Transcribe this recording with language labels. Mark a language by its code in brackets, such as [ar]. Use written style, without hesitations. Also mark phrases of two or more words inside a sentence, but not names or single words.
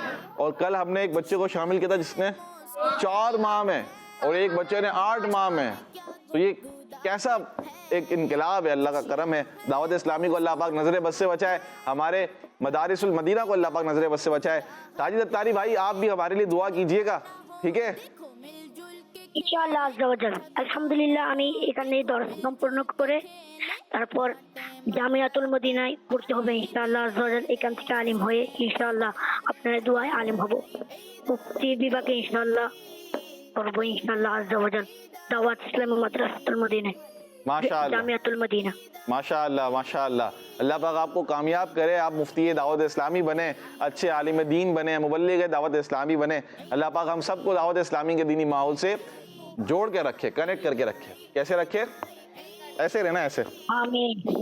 [ur] اور کل ہم نے ایک بچے کو شامل کیا تھا جس نے 4 ماہ میں, اور ایک بچے نے 8 ماہ میں. تو یہ کیسا ایک انقلاب ہے, اللہ کا کرم ہے. دعوت اسلامی کو اللہ پاک نظر بد سے بچائے, ہمارے مدارس المدینہ کو اللہ پاک نظر بد سے بچائے. ساجد اتاری بھائی آپ بھی ہمارے لیے دعا کیجئے گا, ٹھیک ہے؟ [ar] إن شاء الله عز وجل الحمد لله [bn] আমি এখানে দর্শ সম্পূর্ণ করে তারপর জামিয়াতুল মদিনায় পড়তে হবে [ar] إن شاء الله عز وجل. [bn] এখান থেকে আলিম হয়ে [ar] إن شاء الله [bn] আপনাদের দোয়ায় আলিম হব. মুফতি বিভাগে [ar] إن شاء الله [bn] পড়বো [ar] إن شاء الله عز وجل. [bn] দাওয়াত ইসলামী মাদ্রাসাতুল মদিনা [ur] ماشاءاللہ [bn] জামিয়াতুল মদিনা. [ur] ماشاءاللہ ماشاءاللہ. اللہ پاک آپ کو کامیاب کرے, آپ مفتی دعوت اسلامی بنے, اچھے عالم دین بنے, مبلغ دعوت اسلامی بنے. اللہ پاک ہم سب کو دعوت اسلامی کے دینی ماحول سے جوڑ کے رکھے, کنیکٹ کر کے رکھے. کیسے رکھے؟ ایسے رہنا, ایسے آمین